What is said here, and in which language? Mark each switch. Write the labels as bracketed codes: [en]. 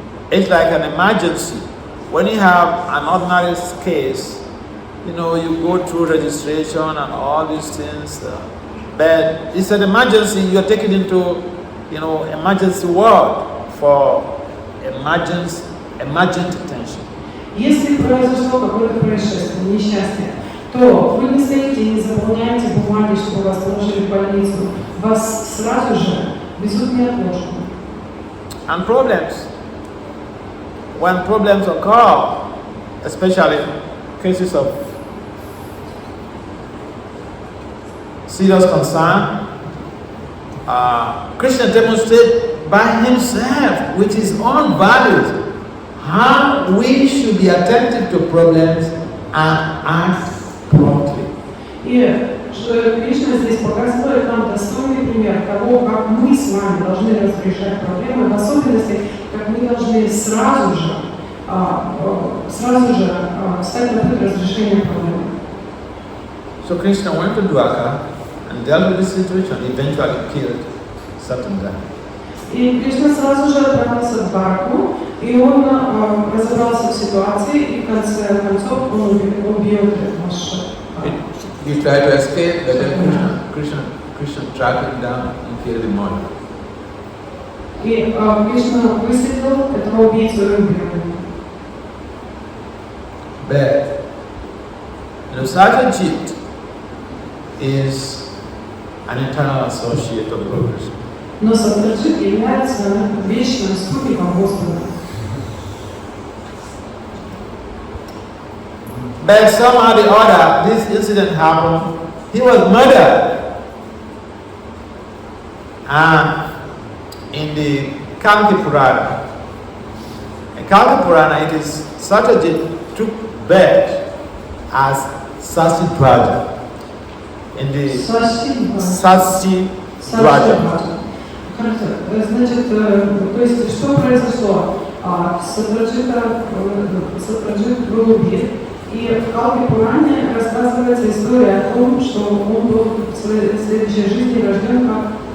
[en] It's like an emergency. When you have an ordinary case, you go through registration and all these things. But it's an emergency. You're taken into, emergency ward for emergent attention. [ru] Если произошло какое-то происшествие, несчастье, то вы не стоите и не заполняете бумаги, чтобы вас положили в больницу. Вас сразу же везут неотложку. [en] And problems. When problems occur, especially cases of serious concern, Krishna demonstrates by himself, with his own values, how we should be attentive to problems and act promptly. [ru] И Кришна здесь показывает нам достойный пример того, как мы с вами должны разрешать проблемы, в особенности, как мы должны сразу же встать на путь разрешения проблемы. [en] So Krishna went to Dwarka and dealt with the situation, eventually killed Satyendra. [ru] И Кришна сразу же отправился в Дварку, и он разобрался в ситуации, и в конце концов он убил Ваша. [en] He tried to escape, but then Krishna tracked him down and killed him all. [ru] И Кришна выследил этого убийцу и убил его. [en] But Satyajit is an eternal associate of Lord Krishna. [ru] Но Сатраджит является вечным спутником Господа. [en] But somehow or the other, this incident happened. He was murdered. And in the Kalki Purana, it is Satyajit took birth as Sasidwaja. In the Sasidwaja. [ru] Значит, то есть, что произошло? Сатраджит был убит, и в Калки Пуране рассказывается история о том, что он был в следующей жизни рожден как